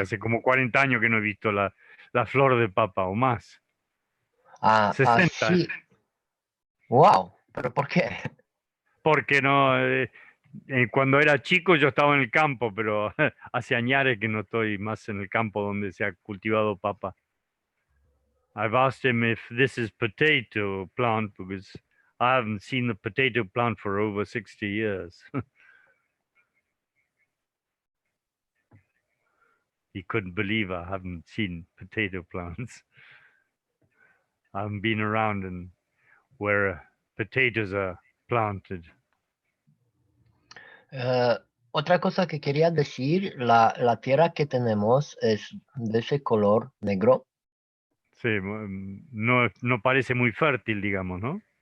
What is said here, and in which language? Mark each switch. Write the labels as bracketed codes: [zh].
[es] hace como 40 años que no he visto la flor de papa o más. Ah, 60. sí. Wow, ¿pero por qué? porque no, cuando era chico yo estaba en el campo, pero hace años que no estoy más en el campo donde se ha cultivado papa. [en] I've asked him if this is potato plant because I haven't seen the potato plant for over 60 years. He couldn't believe I haven't seen potato plants. I haven't been around and where potatoes are planted. [es] Otra cosa que quería decir, la tierra que tenemos es de ese color negro. Sí, no parece muy fértil, digamos, ¿no?